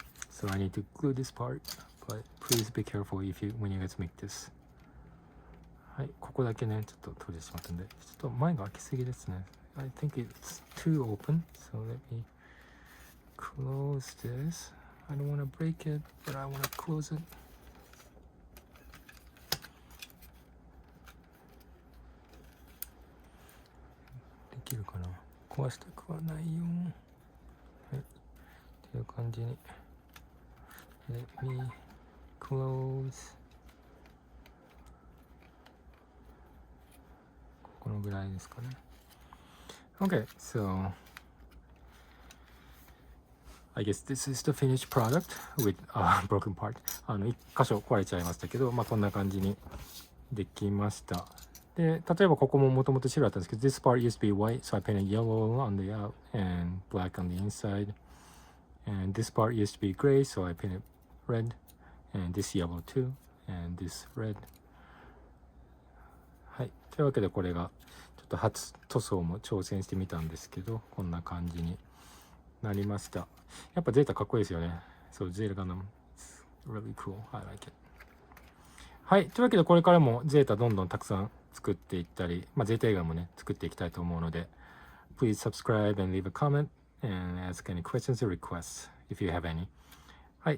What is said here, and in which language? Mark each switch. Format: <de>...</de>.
<en>So I need to glue this part, but please be careful when you guys make this.</en> <ja>はい、ここだけね、ちょっと閉じてしまったんで、ちょっと前が開きすぎですね。</ja> <en>I think it's too open, so let me close this. I don't want to break it, but I want to close it.</en> <ja>できるかな？壊したくはないよ。はい、という感じに。</ja> <en>Let me close.</en> <ja>このぐらいですかね。</ja> <en>Okay, so I guess this is the finished product with a broken part.</en> <ja>一箇所壊れちゃいましたけど、まあこんな感じにできました。で、例えばここももともと白だったんですけど、</ja> <en>this part used to be white, so I painted yellow on the out and black on the inside. And this part used to be gray, so I painted red, and this yellow too, and this red.</en> <ja>はい。というわけでこれがちょっと初塗装も挑戦してみたんですけど、こんな感じになりました。やっぱゼータかっこいいですよね。</ja> <en>そう、ゼータガンダム。It's really cool. I like it.</en> <ja>はい。というわけでこれからもゼータどんどんたくさん作っていったり、まあゼータ映画もね、作っていきたいと思うので、</ja> <en>Please subscribe and leave a comment and ask any questions or requests if you have any.</en> <ja>はい。</ja>